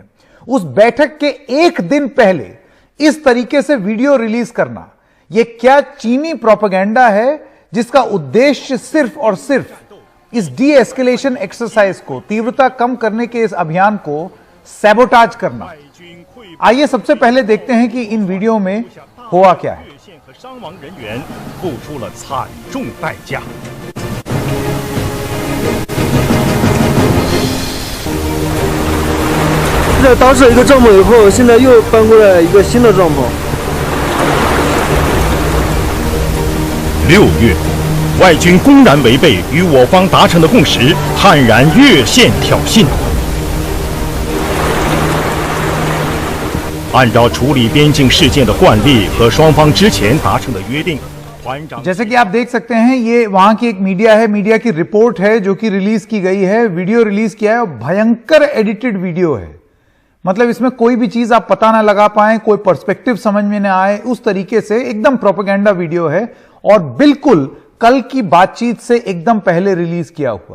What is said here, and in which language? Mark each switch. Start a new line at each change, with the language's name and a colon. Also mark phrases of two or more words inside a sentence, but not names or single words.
Hindi: उस बैठक के एक दिन पहले इस तरीके से वीडियो रिलीज करना, यह क्या चीनी प्रोपेगेंडा है जिसका उद्देश्य सिर्फ और सिर्फ इस
English: de escalation exercise
Hindi: को, तीव्रता कम करने के इस अभियान को सैबोटाज करना। आइए सबसे पहले देखते हैं कि इन वीडियो में हुआ क्या है।
Chinese: 这当时一个帐篷以后，现在又搬过来一个新的帐篷。 6月，外军公然违背与我方达成的共识，悍然越线挑衅。按照处理边境事件的惯例和双方之前达成的约定，
Hindi: जैसे कि आप देख सकते हैं, ये वहां की एक मीडिया है, मीडिया की रिपोर्ट है जो कि रिलीज की गई है। वीडियो रिलीज किया है और भयंकर
English: edited video
Hindi: है। मतलब इसमें कोई भी चीज आप पता ना लगा पाए, कोई पर्सपेक्टिव समझ में ना आए, उस तरीके से एकदम
English: propaganda video
Hindi: है और बिल्कुल कल की बातचीत से एकदम पहले रिलीज किया हुआ।